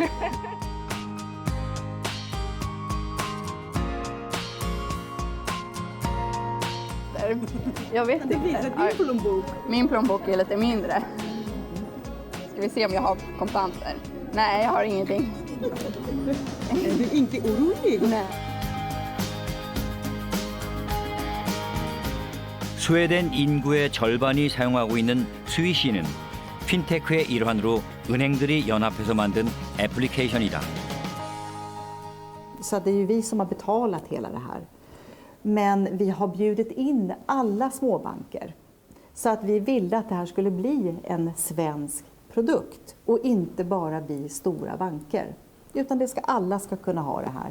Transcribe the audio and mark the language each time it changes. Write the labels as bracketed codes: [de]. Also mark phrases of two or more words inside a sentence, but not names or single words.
[sv] Jag vet inte. Din plånbok. Min plånbok är lite mindre. Ska vi se om jag har kontanter? Nej, jag har ingenting. Är du inte orolig? Nej. [ko] 스웨덴 인구의 절반이 사용하고 있는 스위시는 핀테크의 일환으로 은행들이 연합해서 만든 애플리케이션이다. [sv] Så det är ju vi som har betalat hela det här. Men vi har bjudit in alla småbanker. Så att vi ville att det här skulle bli en svensk produkt. Och inte bara bli stora banker. Utan alla ska kunna ha det här.